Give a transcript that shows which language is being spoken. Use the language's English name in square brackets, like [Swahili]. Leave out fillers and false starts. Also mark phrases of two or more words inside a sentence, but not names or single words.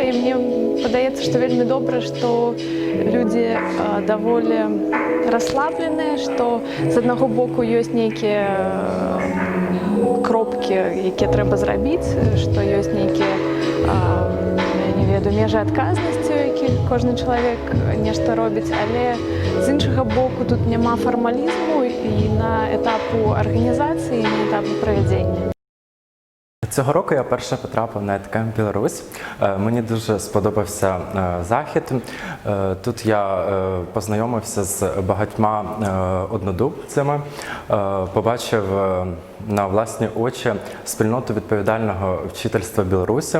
[Belarusian] І мне падаецца, што вельмі добра, што людзі даволі расслабленыя, што з аднаго боку ёсць нейкія кропкі, якія трэба зрабіць, што ёсць нейкія, я не ведаю, межы адказнасці, у якіх кожны чалавек нешта робіць, але з іншага боку тут няма фармалізму і на етапу арганізацыі, і на етапу правядзення. [Ukrainian] Цього року я вперше потрапив на EdCamp Білорусь. Мені дуже сподобався захід. Тут я познайомився з багатьма однодумцями, побачив на власні очі спільноту відповідального вчительства Білорусі.